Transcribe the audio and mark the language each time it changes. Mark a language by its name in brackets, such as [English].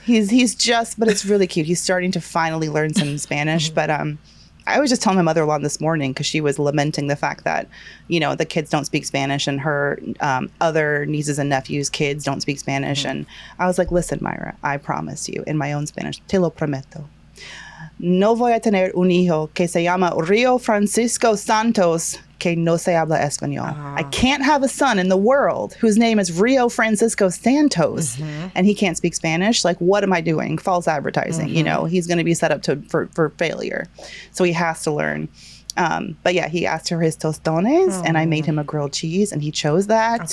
[English] He's just, but it's really cute. He's starting to finally learn some Spanish. But I was just telling my mother-in-law this morning because she was lamenting the fact that, the kids don't speak Spanish and her other nieces and nephews' kids don't speak Spanish. And I was like, listen, Myra, I promise you in my own Spanish, [Spanish] te lo prometo. No voy a tener un hijo que se llama Rio Francisco Santos que no se habla español. [English] I can't have a son in the world whose name is Rio Francisco Santos and he can't speak Spanish. Like, what am I doing? False advertising. He's going to be set up for failure. So he has to learn. But yeah, he asked for his tostones and I made him a grilled cheese and he chose that.